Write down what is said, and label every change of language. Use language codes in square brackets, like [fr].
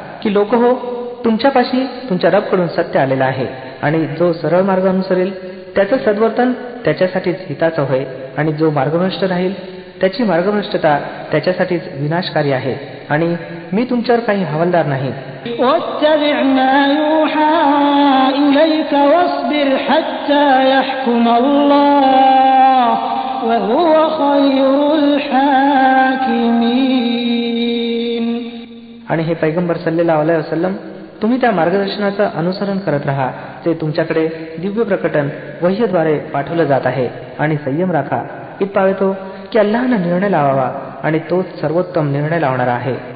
[mr] की लोक हो, तुमच्यापाशी तुमच्या रबकडून सत्य आलेलं आहे आणि जो सरळ मार्ग अनुसरेल त्याचं सद्वर्तन त्याच्यासाठीच हिताचं होय आणि जो मार्गभ्रष्ट राहील त्याची मार्गभ्रष्टता त्याच्यासाठीच विनाशकारी आहे आणि मी तुमच्यावर काही हवालदार नाही. [ar] واتبع ما يوحى إليك واصبر حتى يحكم الله وهو خير الحاكمين. [mr] आणि हे पैगंबर सल्लल्लाहु अलैहि वसल्लम, तुम्ही त्या मार्गदर्शनाचं अनुसरण करत राहा जे तुमच्याकडे दिव्य प्रकटन वह्यद्वारे पाठवलं जात आहे आणि संयम राखा इतपावे तो की अल्लाहने निर्णय लावावा आणि तोच सर्वोत्तम निर्णय लावणारा आहे.